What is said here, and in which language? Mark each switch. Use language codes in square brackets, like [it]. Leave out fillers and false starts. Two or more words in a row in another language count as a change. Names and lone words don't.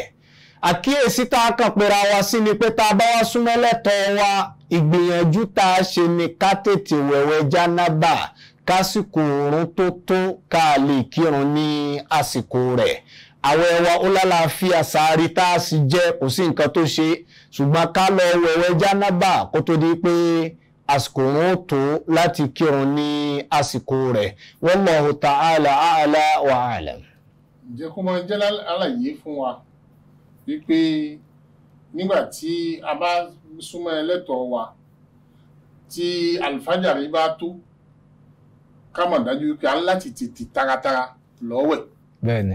[yo] àkíyèsí tá a kàn pera wa sí ni pé tá a bá wá súnmọ́ ẹlẹ́tọ̀ wa, ìgbìyànjú tá a ṣe ni ká tètè wẹ̀wẹ̀ jánábà kásìkò òórùn tó tó ká lè kírun ní àsìkò rẹ̀. àwẹ̀ wa ó lálàáfíà, sàárì tá a sì jẹ kò sí nǹkan tó ṣe, ṣùgbọ́n ká lọ wẹ̀wẹ̀ jánábà kó tó di pé àsìkò òun ó tó láti kírun ní àsìkò rẹ̀. [ar] والله تعالى أعلى وأعلم. [yo] ǹjẹ́ kó máa jẹ́ àlàyé fún wa wípé nígbà tí a bá súnmọ́ ẹlẹ́tọ̀ọ́ wa tí àlùfájàrí bá tó, ká mọ̀ dájú wípé a ń láti tètè taratara lọ́wẹ̀. bẹ́ẹ̀ni.